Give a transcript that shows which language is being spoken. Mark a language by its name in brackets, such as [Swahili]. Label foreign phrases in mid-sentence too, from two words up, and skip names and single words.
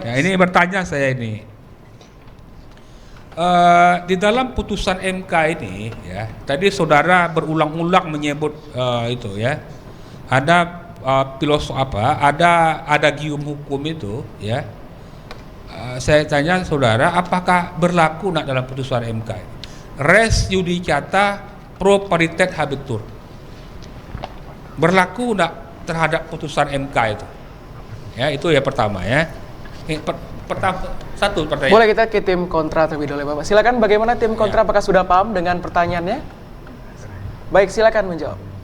[Indonesian] Ya, ini bertanya saya ini. Di dalam putusan MK ini ya, tadi saudara berulang-ulang menyebut itu ya, ada filosof ada gium hukum itu ya. Saya tanya saudara, apakah berlaku nak dalam putusan MK? [Latin] Res judicata pro paritet habetur. [Indonesian] Berlaku nak terhadap putusan MK itu? Ya, itu ya pertama ya. Satu pertanyaan. Boleh kita ke tim kontra terlebih dahulu Bapak. Silakan, bagaimana tim kontra, apakah sudah paham dengan pertanyaannya? Baik, silakan menjawab.